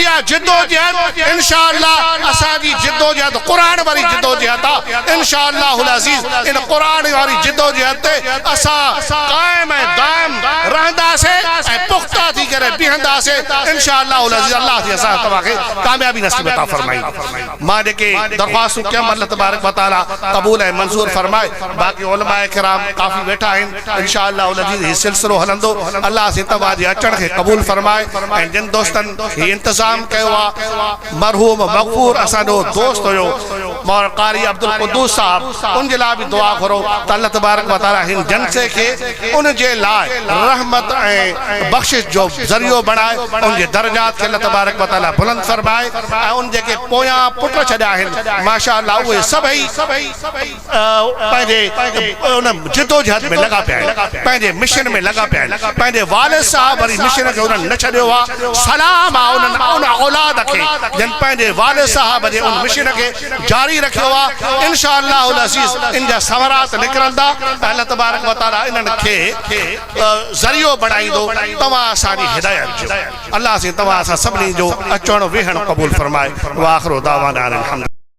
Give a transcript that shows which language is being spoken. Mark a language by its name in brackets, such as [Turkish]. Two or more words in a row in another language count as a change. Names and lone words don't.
[Sindhi] इहा जिद्दोजहद इंशाअल्लाह असांजी जिद्दोजहद क़ुरान वारी जिद्दोजहद आहे इंशाअल्लाह अज़ीज़। इन क़ुरान वारी जिद्दोजहद ते असां क़ाइम ऐं दाइम रहंदासीं ऐं पुख्ता थी करे बीहंदासीं इंशाअल्लाह अज़ीज़। अल्लाह जी असां तव्हांखे कामयाबी नसीब अता फरमाई। मां जेके दरख़्वास्तूं कयमि अल्लाह [Arabic] تبارك وتعالى [Sindhi] क़बूल ऐं मंज़ूर फरमाए। बाक़ी उलमा किराम काफ़ी वेठा आहिनि, इंशाअल्लाह अज़ीज़ हीउ सिलसिलो हलंदो। अल्लाह से तव्हांजे अचण खे क़बूल फरमाए। ऐं जिन दोस्तनि हीउ इंतज़ाम कयो आहे, मरहूम मग़फ़ूर असांजो दोस्त हुयो मौलाना क़ारी अब्दुल क़ुद्दूस साहब, उन जे लाइ बि दुआ करो त अल्लाह [Arabic] تبارك وتعالى [Sindhi] हिन जलसे खे उन जे लाइ रहमत ऐं बख़्शिश जो ज़रियो बणाए, उन जे दर्जात खे अल्लाह [Arabic] تبارك وتعالى [Sindhi] बुलंद फरमाए। ऐं उन जेके पोयां पुट छॾिया आहिनि माशाअल्लाह उहे सभई पंहिंजे उन जिद्दोजहद में लॻा पिया आहिनि, पंहिंजे मिशन में लॻा पिया आहिनि। पंहिंजे वालिद साहब वरी मिशन खे उन्हनि न छॾियो आहे। सलाम आहे उन औलाद खे जिन पंहिंजे वालिद साहब जे उन मिशन खे जारी रखियो आहे। इंशाअल्लाह अज़ीज़ इन जा सवरात निकिरंदा। अल्लाह [Arabic] تبارك وتعالى [Sindhi] इन्हनि खे ज़रियो बणाईंदो तव्हां असांजी हिदायत जो। अल्लाह से तव्हां असां सभिनी जो अचणु वेहणु क़बूल फरमाए। [Arabic] وآخر دعوانا أن الحمد.